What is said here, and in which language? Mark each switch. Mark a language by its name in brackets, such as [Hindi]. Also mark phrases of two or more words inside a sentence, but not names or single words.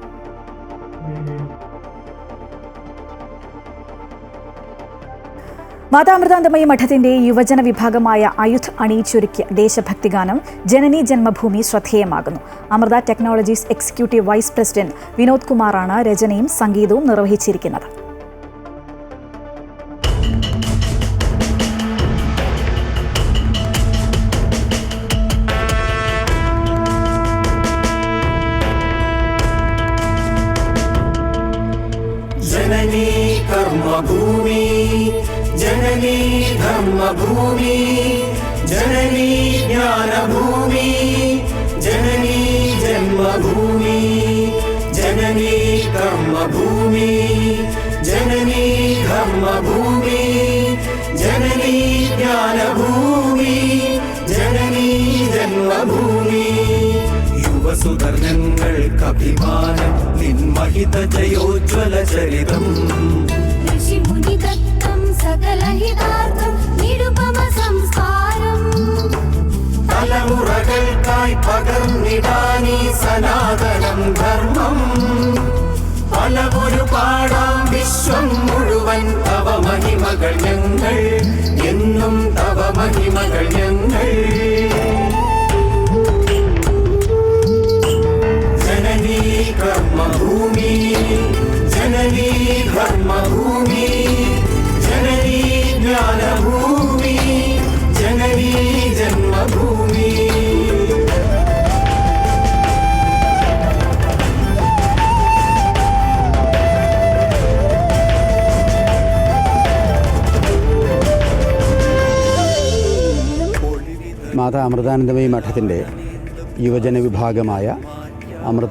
[Malayalam] മാതാമൃതാനന്ദമയി മഠത്തിന്റെ യുവജന വിഭാഗമായ അയുധ് അണിയിച്ചൊരുക്കിയ ദേശഭക്തി ഗാനം ജനനി ജന്മഭൂമി ശ്രദ്ധേയമാകുന്നു. അമൃത ടെക്നോളജീസ് എക്സിക്യൂട്ടീവ് വൈസ് പ്രസിഡന്റ് വിനോദ് കുമാറാണ് രചനയും സംഗീതവും നിർവഹിച്ചിരിക്കുന്നത്. [Sanskrit] जननी कर्मभूमि जननी धर्मभूमि जननी ज्ञानभूमि जननी जन्मभूमि जननी कर्मभूमि जननी धर्मभूमि जननी ज्ञानभूमि जननी जन्मभूमि [Malayalam] യുവസുധർണങ്ങൾക്കഭിമാനം നിൻമഹിത ജയോജ്വല ചരിതം ഋഷിമുനിദത്തം സകലഹിതാർത്ഥം നിരുപമ സംസ്കാരം തലമുറകൾക്കായി പകർന്നിടാനീ സനാതനം ധർമ്മം പലവൊരു പാടാം വിശ്വം മുഴുവൻ തവ മഹിമകൾ ഞങ്ങൾ എന്നും തവ മഹിമകൾ ഞങ്ങൾ [Sanskrit] कर्मभूमि जननी धर्मभूमि जननी ज्ञानभूमि जननी जन्मभूमि [Malayalam] മാതാ അമൃതാനന്ദമയി മഠത്തിൻ്റെ യുവജന വിഭാഗമായ അമൃത